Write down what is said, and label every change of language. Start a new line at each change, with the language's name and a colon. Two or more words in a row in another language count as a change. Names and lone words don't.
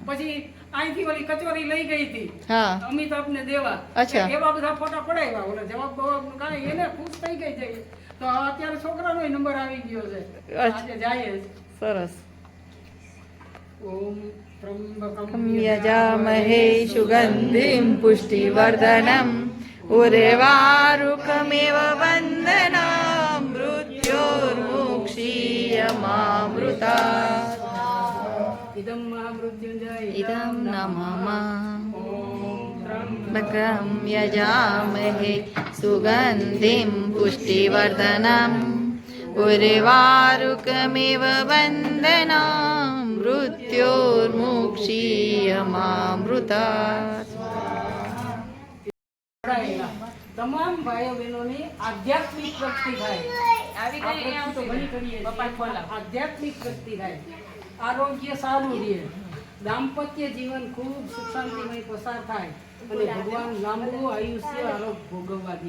Gujarati: પછી અહીંથી ઓલી કચોરી લઈ ગઈ હતી હા અમિતાભ ને દેવા. અચ્છા. એવા બધા ફોટા પડાવ્યા. ઓલા જવાબ બવાબ કાંઈ એને ખુશ થઈ ગઈ છે. તો અત્યારે છોકરાનો નંબર આવી ગયો છે. અચ્છા. આજે જાય જ. સરસ
Sanskrit: ઓમ ત્રંબકમ यजामहे सुगन्धिं पुष्टिवर्धनं उर्वारुकमेव वन्दनं मृत्योर्मुक्षीयमामृता इदं महामृत्युञ्जय इदं न मम ओम बकं यजामहे सुगन्धिं पुष्टिवर्धनम् उर्वारुकमेव वन्दनं मृत्योर्मुक्षीयमामृतात्
Gujarati: તમામ ભાઈઓ બહેનોની આધ્યાત્મિક પ્રગતિ થાય. આપણે તો ઘણી કરીએ છીએ. આધ્યાત્મિક પ્રગતિ થાય, આરોગ્ય સારું રહે, દાંપત્ય જીવન ખૂબ સુખ શાંતિમય પસાર થાય અને ભગવાન લાંબુ આયુષ્ય આરોગ્ય ભોગવવા દે.